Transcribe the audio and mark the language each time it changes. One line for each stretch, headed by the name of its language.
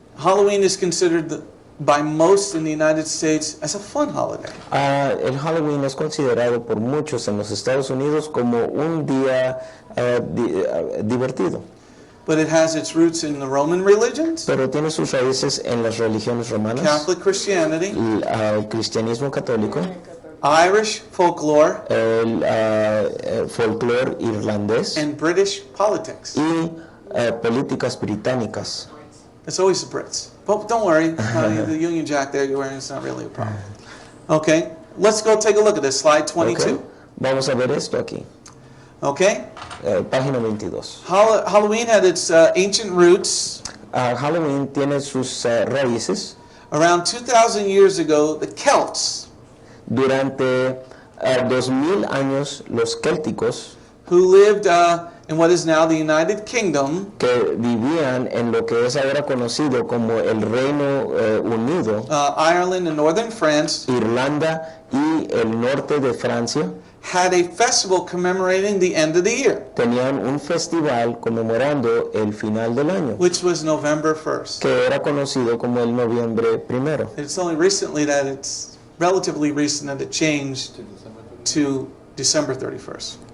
English: Halloween is considered by most in the United States as a fun holiday.
Spanish: El Halloween es considerado por muchos en los Estados Unidos como un día divertido.
English: But it has its roots in the Roman religions,
Spanish: Pero tiene sus raíces en las religiones romanas,
English: Catholic Christianity,
Spanish: el cristianismo católico,
English: Irish folklore,
Spanish: el folclore irlandés
English: and British politics.
Spanish: y políticas británicas.
English: It's always the Brits. But don't worry, honey, the Union Jack there you're wearing is not really a problem. Okay, let's go take a look at this, slide 22.
Spanish: Okay. Vamos a ver esto aquí.
English: Okay?
Spanish: Página 22.
English: Halloween had its ancient roots.
Spanish: Halloween tiene sus raíces.
English: Around 2,000 years ago, the Celts,
Spanish: Durante 2000 años, los célticos,
English: who lived in what is now the United Kingdom,
Spanish: que vivían en lo que es ahora conocido como el Reino Unido,
English: Ireland and northern France,
Spanish: Irlanda y el norte de Francia,
English: had a festival commemorating the end of the year,
Spanish: tenían un festival conmemorando el final del año,
English: which was November 1st.
Spanish: que era conocido como el noviembre primero.
English: It's only recently that it's relatively recent that it changed to December 31st.